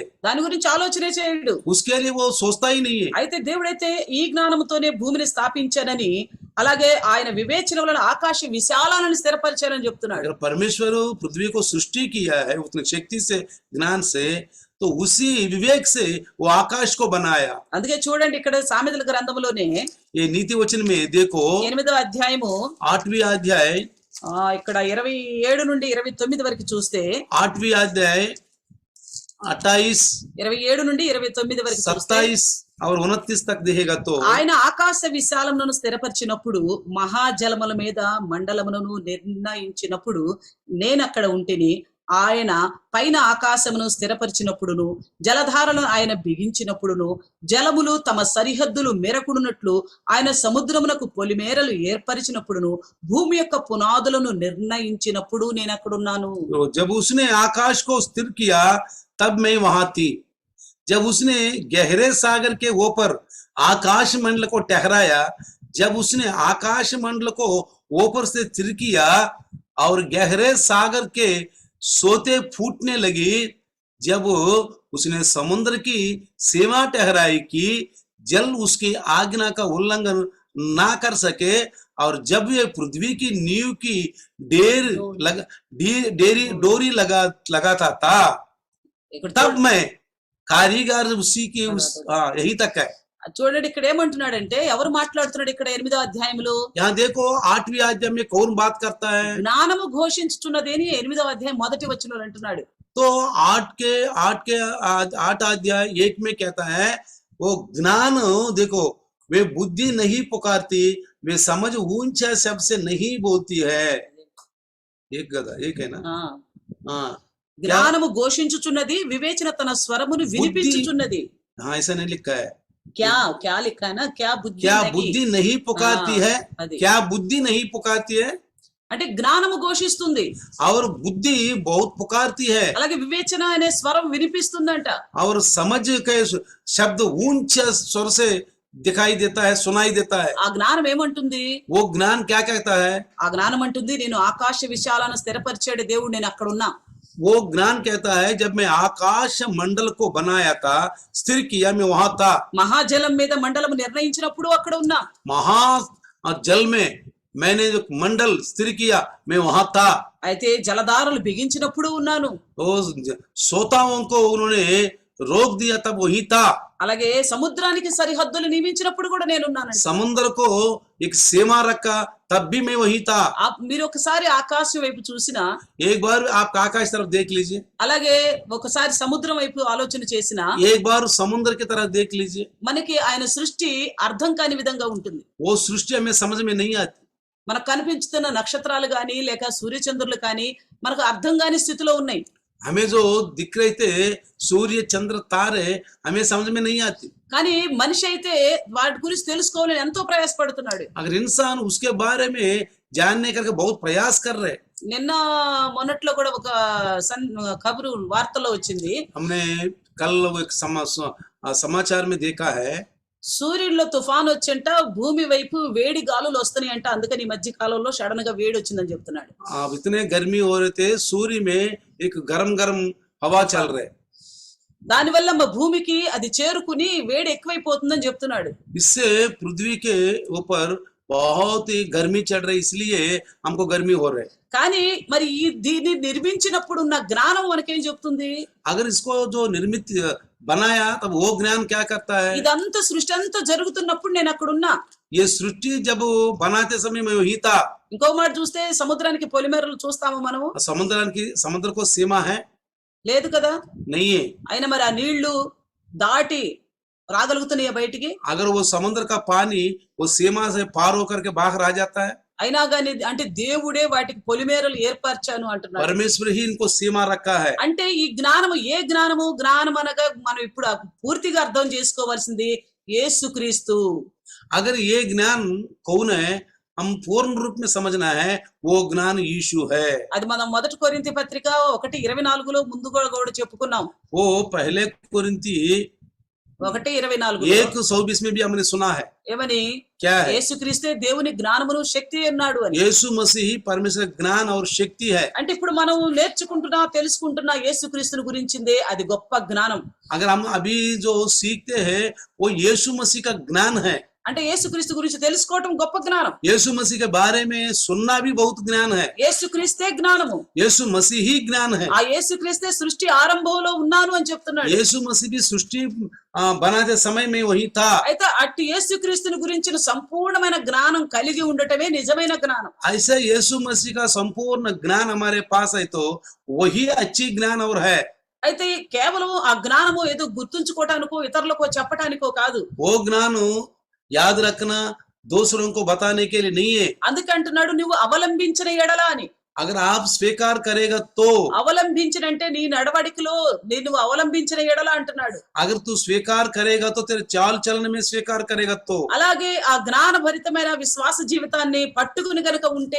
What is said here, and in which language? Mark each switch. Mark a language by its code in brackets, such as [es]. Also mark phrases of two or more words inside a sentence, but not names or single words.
[te] దాని గురించి ఆలోచనే చేయడు. [hi] उसके लिए वो सोचता ही नहीं है। [te] అయితే దేవుడైతే ఈ జ్ఞానంతోనే భూమిని స్థాపించానని, అలాగే ఆయన వివేచన వలన ఆకాశ విశాలాలను స్థిరపరిచానని చెప్తున్నాడు. [hi] अगर परमेश्वर पृथ्वी को सृष्टि किया है उतनी शक्ति से, ज्ञान से, तो उसी विवेक से वो आकाश को बनाया। [te] అందుకే చూడండి ఇక్కడ సామెతల గ్రంథంలోనే [hi] ये नीति वचन में देखो [te] 8వ అధ్యాయము [hi] 8वीं अध्याय [te] ఇక్కడ 27 నుండి 29 వరకు చూస్తే [hi] 8वीं अध्याय 28, [te] 27 నుండి 29 వరకు చూస్తే [hi] 27 और 29 तक देखेगा तो [te] ఆయన ఆకాశ విశాలమును స్థిరపరిచినప్పుడు, మహాజలముల మీద మండలమును నిర్ణయించినప్పుడు నేను అక్కడ ఉంటిని. ఆయన పైన ఆకాశమును స్థిరపరిచినప్పుడును, జలధారలను ఆయన బిగించినప్పుడును, జలములు తమ సరిహద్దులు మెరకుడునట్లు ఆయన సముద్రమునకు పొలిమేరలు ఏర్పరిచినప్పుడును, భూమి యొక్క పునాదులను నిర్ణయించినప్పుడు నేను అక్కడున్నాను. [hi] तो जब उसने आकाश को स्थिर किया तब मैं वहां थी। जब उसने गहरे सागर के ऊपर आकाश मंडल को ठहराया, जब उसने आकाश मंडल को ऊपर से स्थिर किया और गहरे सागर के सोते फूटने लगी, जब उसने समुद्र की सीमा ठहराई कि जल उसकी आज्ञा का उल्लंघन ना कर सके, और जब ये पृथ्वी की नींव की डोरी लगाता था, [te] ఇక్కడ [hi] तब मैं कारीगर उसी की यही तक है। [te] చూడండి ఇక్కడ ఏమంటున్నాడంటే, ఎవరు మాట్లాడుతున్నాడు ఇక్కడ 8వ అధ్యాయంలో? [hi] यहाँ देखो 8वीं अध्याय में कौन बात करता है? [te] జ్ఞానము ఘోషించుచున్నదేని 8వ అధ్యాయం మొదటి వచనంలో అంటున్నాడు. [hi] तो 8 अध्याय 1 में कहता है वो ज्ञान देखो, वे बुद्धि नहीं पुकारती, वे समझ ऊंचा शब्द से नहीं बोलती है। एक है ना? ఆ, हाँ [te] జ్ఞానము ఘోషించుచున్నది, వివేచన తన స్వరమును వినిపించుచున్నది. [hi] हाँ, ऐसा नहीं लिखा है। क्या क्या लिखा है ना, क्या बुद्धि क्या नहीं? बुद्धि नहीं पुकारती है? [te] అది. [hi] क्या बुद्धि नहीं पुकारती है? [te] అంటే జ్ఞానము ఘోషిస్తుంది, [hi] और बुद्धि बहुत पुकारती है, [te] అలాగే వివేచన అనే స్వరం వినిపిస్తుందంట. [hi] और समझ के शब्द ऊंचे स्वर से दिखाई देता है, सुनाई देता है। [te] ఆ జ్ఞానం ఏమంటుంది? [hi] वो ज्ञान क्या कहता है? [te] ఆ జ్ఞానం అంటుంది, నేను ఆకాశ విశాలను స్థిరపరిచాడు దేవుడు, నేను అక్కడ ఉన్నా. [hi] वो ज्ञान कहता है जब मैं आकाश मंडल को बनाया था, स्थिर किया, मैं वहां था। [te] మహాజలం మీద మండలం నిర్ణయించినప్పుడు అక్కడ ఉన్నా. [hi] महा जल में मैंने जो मंडल स्थिर किया, मैं वहां था। [te] అయితే జలధారలు బిగించినప్పుడు ఉన్నాను. [hi] तो श्रोताओं को उन्होंने रोक दिया, तब वही था। [te] అలాగే సముద్రానికి సరిహద్దులు నియమించినప్పుడు కూడా నేను ఉన్నానండి. [hi] समुद्र को एक सीमा रखा, तब भी मैं वही था। [te] మీరు ఒకసారి ఆకాశం వైపు చూసినా, [hi] एक बार आप आकाश तरफ देख लीजिए, [te] అలాగే ఒకసారి సముద్రం వైపు ఆలోచన చేసినా, [hi] एक बार समुद्र की तरफ देख लीजिए, [te] మనకి ఆయన సృష్టి అర్థం కాని విధంగా ఉంటుంది. [hi] वो सृष्टि हमें समझ में नहीं आती। [te] మనకు కనిపించుతున్న నక్షత్రాలు గాని లేక సూర్యచంద్రులు కానీ మనకు అర్థం కాని స్థితిలో ఉన్నాయి. [hi] हमें जो दिख रहे थे सूर्य चंद्र तारे, हमें समझ में नहीं आती। [te] కానీ మనిషి అయితే వాటి గురించి తెలుసుకోవాలని ఎంతో ప్రయాసపడుతున్నాడు. [hi] अगर इंसान उसके बारे में जानने करके बहुत प्रयास कर रहे। [te] నిన్న మొన్నట్లో కూడా ఒక కబురు వార్తలో వచ్చింది. [hi] हमने कल एक समाचार में देखा है, [te] సూర్యుడిలో తుఫాన్ వచ్చంట, భూమి వైపు వేడి గాలులు వస్తున్నాయంట, అందుకని ఈ మధ్య కాలంలో సడన్ గా వేడి వచ్చిందని చెప్తున్నాడు. [hi] अब इतने गर्मी हो रहे थे, सूर्य में एक गरम गरम हवा चल रहे, [te] దానివల్ల మా భూమికి అది చేరుకుని వేడి ఎక్కువైపోతుందని చెప్తున్నాడు. [hi] इससे पृथ्वी के ऊपर बहुत ही गर्मी चढ़ रही, इसलिए हमको गर्मी हो रहा है। [te] కానీ మరి ఈ దీన్ని నిర్మించినప్పుడు ఉన్న జ్ఞానం మనకేం చెప్తుంది? [hi] अगर इसको जो निर्मित बनाया, तब वो ज्ञान क्या करता है? [te] ఇదంతా సృష్టి అంతా జరుగుతున్నప్పుడు నేను అక్కడ ఉన్నా. [hi] ये सृष्टि जब बनाते समय मैं वही था। [te] ఇంకో మాట చూస్తే సముద్రానికి పొలిమేరలు చూస్తాము మనము? [hi] समुद्र को सीमा है? [te] లేదు కదా. [hi] नहीं है। [te] అయినా మరి ఆ నీళ్లు దాటి రాగలుగుతున్నాయి బయటికి? [hi] अगर वो समुद्र का पानी वो सीमा से पार होकर के बाहर आ जाता है, [te] అయినా గాని అంటే దేవుడే వాటికి పొలిమేరలు ఏర్పరిచాను అంటున్నాడు. [hi] परमेश्वर ही इनको सीमा रखा है। [te] అంటే ఈ జ్ఞానము ఏ జ్ఞానము? జ్ఞానం అనగా మనం ఇప్పుడు పూర్తిగా అర్థం చేసుకోవాల్సింది యేసుక్రీస్తు. [hi] अगर ये ज्ञान कौन है, हम पूर्ण रूप में समझना है, वो ज्ञान यीशु है। [te] అది మనం మొదటి కొరింథీ పత్రిక 1:24లో ముందు కూడా చెప్పుకున్నాం. [hi] वो पहले कोरिन्थी 1:24 1:24 में भी हमने सुना है, [te] ఏమని [hi] क्या है? [te] యేసుక్రీస్తే దేవుని జ్ఞానమును శక్తి అన్నాడు అని. [hi] यीशु मसीह ही परमेश्वर का ज्ञान और शक्ति है। [te] అంటే ఇప్పుడు మనం నేర్చుకుంటున్నా తెలుసుకుంటున్నా యేసుక్రీస్తుని గురించిందే అది గొప్ప జ్ఞానం. [hi] अगर हम अभी जो सीखते हैं वो यीशु मसीह का ज्ञान है। [te] అంటే యేసుక్రీస్తు గురించి తెలుసుకోవటం గొప్ప జ్ఞానం. [hi] यीशु मसीह के बारे में सुनना भी बहुत ज्ञान है। [te] యేసుక్రీస్తే జ్ఞానము. [hi] यीशु मसीह ही ज्ञान है। [te] ఆ యేసుక్రీస్తే సృష్టి ఆరంభంలో ఉన్నాను అని చెప్తున్నాడు. [hi] यीशु मसीह भी सृष्टि बनाते समय में वही था। [te] అయితే అట్టి యేసుక్రీస్తుని గురించిన సంపూర్ణమైన జ్ఞానం కలిగి ఉండటమే నిజమైన జ్ఞానం. [hi] ऐसे यीशु मसीह का संपूर्ण ज्ञान हमारे पास है तो वही अच्छी ज्ञान और है। [te] అయితే కేవలం ఆ జ్ఞానము ఏదో గుర్తుంచుకోవటానికో ఇతరులకు చెప్పటానికో కాదు. [hi] वो ज्ञान याद रखना दूसरों को बताने के लिए नहीं है। [te] అందుకే అంటున్నాడు నువ్వు అవలంబించిన ఎడల అని. [hi] अगर आप स्वीकार करेगा तो, [te] అవలంబించినంటే నీ నడవడికలో నేను అవలంబించిన ఎడల అంటున్నాడు. [hi] अगर तू स्वीकार करेगा तो तेरे चाल चलन में स्वीकार करेगा तो, [te] అలాగే ఆ జ్ఞానభరితమైన విశ్వాస జీవితాన్ని పట్టుకుని గనుక ఉంటే,